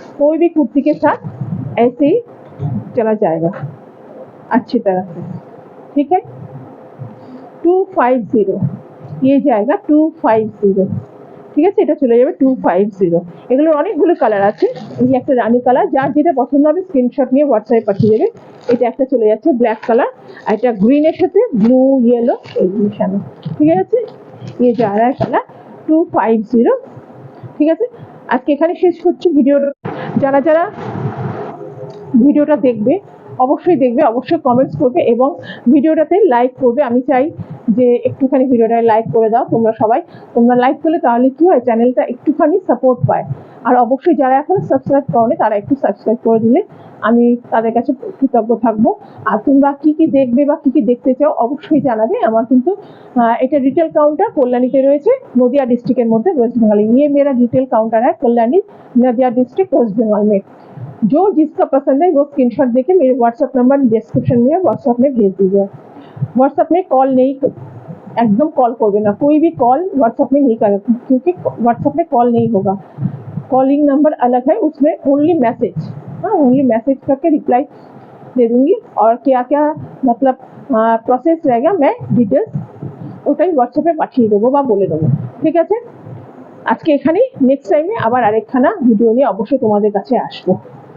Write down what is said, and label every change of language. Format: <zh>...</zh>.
<hi>कोई भी कुर्ती के साथ ऐसे ही चला जाएगा अच्छी तरह से, ठीक है। 250, ये जाएगा 250,</hi> <bn>ঠিক আছে। এটা চলে যাবে 250। এগুলোর অনেকগুলো কালার আছে। এই একটা রানী কালার, যার যেটা পছন্দ হবে স্ক্রিনশট নিয়ে হোয়াটসঅ্যাপে পাঠিয়ে দেবে। এটা একটা চলে যাচ্ছে ব্ল্যাক কালার, আর এটা গ্রিনের সাথে ব্লু ইয়েলো এই মিশানো, ঠিক আছে।</bn> <hi>ये जा रहा है কালার 250,</hi> <bn>ঠিক আছে। আজকে এখানে শেষ করছি ভিডিওটা। যারা যারা ভিডিওটা দেখবে অবশ্যই দেখবে, অবশ্যই কমেন্টস করবে এবং ভিডিওটাতে লাইক করবে। আমি চাই যে একটুখানি ভিডিওটায় লাইক করে দাও তোমরা সবাই। তোমরা লাইক করলে তাহলে কি হয়, চ্যানেলটা একটুখানি সাপোর্ট পায়। আর অবশ্যই যারা এখনো সাবস্ক্রাইব করোনি তারা একটু সাবস্ক্রাইব করে দিলে আমি তাদের কাছে কৃতজ্ঞ থাকবো। আর তোমরা কি কি দেখবে বা কি কি দেখতে চাও অবশ্যই জানাবে। আমার কিন্তু এটা রিটেল কাউন্টার কল্যাণীতে রয়েছে, নদিয়া ডিস্ট্রিক্টের মধ্যে, ওয়েস্ট বেঙ্গল।</bn> <hi>ये मेरा रिटेल काउंटर है कल्याणी, नदिया डिस्ट्रिक्ट, वेस्ट बंगाल में। जो जिसका पसंद है वो स्क्रीनशॉट देके मेरे व्हाट्सएप नंबर डिस्क्रिप्शन में व्हाट्सएप में भेज दीजिए। व्हाट्सएप में कॉल नहीं, एकदम कॉल करबे ना, कोई भी कॉल व्हाट्सएप में नहीं करें, क्योंकि व्हाट्सएप में कॉल नहीं होगा। कॉलिंग नंबर अलग है, उसमें ओनली मैसेज, हाँ ओनली मैसेज करके रिप्लाई दे दूंगी। और क्या क्या मतलब প্রসেস रहेगा मैं</hi> <bn>ডিটেলস ওটাই হোয়াটসঅ্যাপে পাঠিয়ে দেবো বা বলে দেবো, ঠিক আছে। আজকে এখানেই, নেক্সট টাইমে আবার আরেকখানা ভিডিও নিয়ে অবশ্যই তোমাদের কাছে আসবো।</bn>